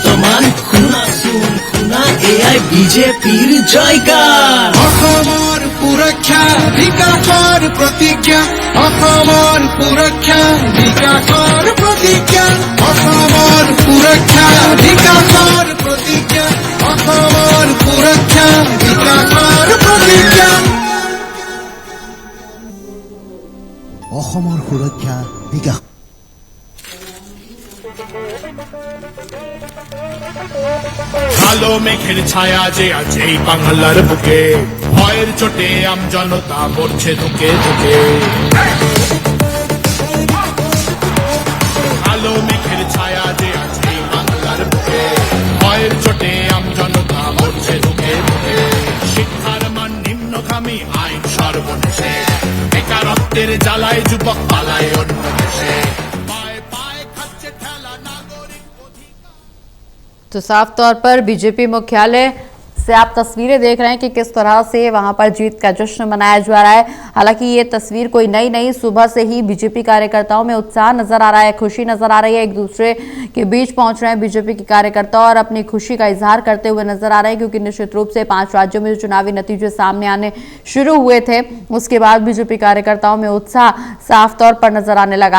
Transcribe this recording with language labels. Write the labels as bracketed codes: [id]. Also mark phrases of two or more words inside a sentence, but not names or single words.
[as] মান শুনাচোন শুনা এয়াই বিজেপিৰ জয়গান অসমৰ সুৰক্ষা বিকাশৰ প্ৰতিজ্ঞা অসমৰ সুৰক্ষা বিকাশৰ প্ৰতিজ্ঞা অসমৰ সুৰক্ষা বিকাশৰ প্ৰতিজ্ঞা অসমৰ সুৰক্ষা বিকাশৰ প্ৰতিজ্ঞা অসমৰ সুৰক্ষা বিকাশ [bn] কালো মেঘের ছায়া যে আছে এই বাংলার বুকে ভয়ের চোটে আম জনতা মরছে ধুকে ধুকে কালো মেঘের ছায়া যে আছে এই বাংলার বুকে ভয়ের চোটে আম জনতা মরছে ধুকে ধুকে শিক্ষার মান নিম্নগামী আইন সর্বনেশে বেকারত্বের জ্বালায় যুব যুবক পালায় অন্য দেশে পায়ে পায়ে খাচ্ছে ঠেলা নাগরিক অধিকার। [hi] तो साफ तौर पर बीजेपी मुख्यालय से आप तस्वीरें देख रहे हैं कि किस तरह से वहां पर जीत का जश्न मनाया जा रहा है। हालांकि ये तस्वीर कोई नई नहीं, सुबह से ही बीजेपी कार्यकर्ताओं में उत्साह नजर आ रहा है, खुशी नजर आ रही है। एक दूसरे के बीच पहुंच रहे हैं बीजेपी के कार्यकर्ता और अपनी खुशी का इजहार करते हुए नजर आ रहे हैं, क्योंकि निश्चित रूप से 5 राज्यों में जो चुनावी नतीजे सामने आने शुरू हुए थे उसके बाद बीजेपी कार्यकर्ताओं में उत्साह साफ तौर पर नजर आने लगा।